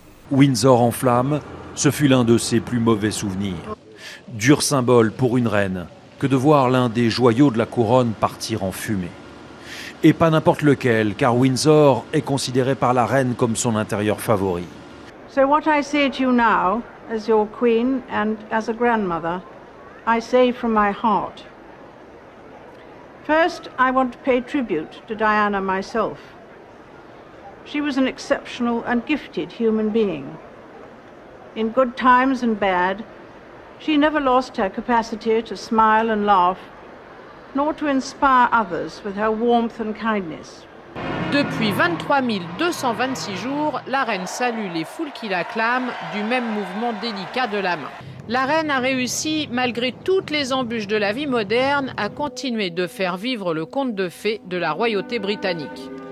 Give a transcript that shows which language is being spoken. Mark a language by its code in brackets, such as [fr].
[fr] Windsor en flammes, ce fut l'un de ses plus mauvais souvenirs. Dur symbole pour une reine que de voir l'un des joyaux de la couronne partir en fumée. Et pas n'importe lequel, car Windsor est considéré par la reine comme son intérieur favori. [en] So what I say to you now, as your queen and as a grandmother, I say from my heart. First, I want to pay tribute to Diana myself. She was an exceptional and gifted human being. In good times and bad, she never lost her capacity to smile and laugh, nor to inspire others with her warmth and kindness. [fr] Depuis 23 226 jours, la reine salue les foules qui l'acclament du même mouvement délicat de la main. La reine a réussi, malgré toutes les embûches de la vie moderne, à continuer de faire vivre le conte de fées de la royauté britannique.